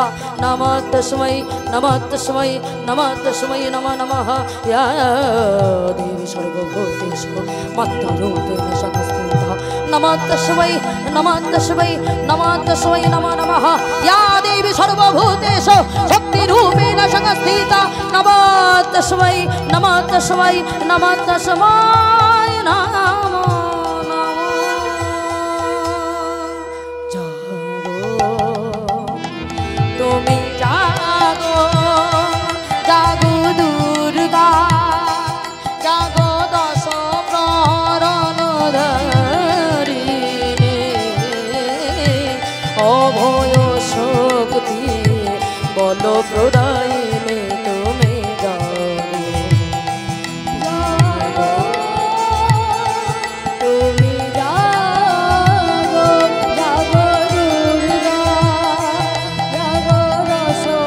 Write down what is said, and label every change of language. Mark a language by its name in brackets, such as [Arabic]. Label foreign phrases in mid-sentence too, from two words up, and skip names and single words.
[Sanskrit] नमस्तस्मै नमस्तस्मै नमस्तस्मै नमो नमः या देवी सर्वभूतेषु मातृरूपेण संस्थिता नमस्तस्मै नमस्तस्मै नमस्तस्मै नमो नमः या देवी सर्वभूतेषु शक्तिरूपेण संस्थिता नमस्तस्मै नमस्तस्मै नमस्तस्मै नमो नमः। [Bangla] জাগো তুমি জাগো জাগো দুর্গা জাগো দশ প্রহরণধারিণী অভয় শক্তি বলো প্রদায়িনী তুমি জাগো জাগো তুমি জাগো জাগো দুর্গা জাগো দশ